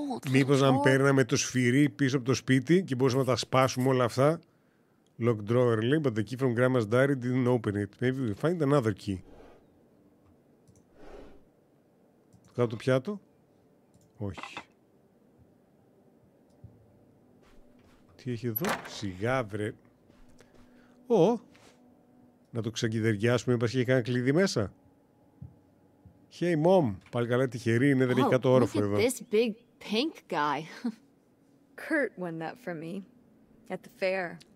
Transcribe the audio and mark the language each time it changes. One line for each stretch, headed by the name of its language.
Greek: Μήπως να παίρναμε το σφυρί πίσω από το σπίτι και μπορούσαμε να τα σπάσουμε όλα αυτά.
English: Lock drawer
Greek: λέει,
English: but the key from Grandma's diary didn't open it. Maybe we find another key.
Greek: Κάτω το πιάτο. Όχι. Τι έχει εδώ? Σιγά βρε. Να το ξεκυδεριάσουμε, μήπως είχε κανένα κλειδί μέσα.
English: Hey mom,
Greek: πάλι καλά τυχερή είναι, δεν έχει κάτω όροφο εδώ.
English: This big pink guy. Kurt won that from me at the fair.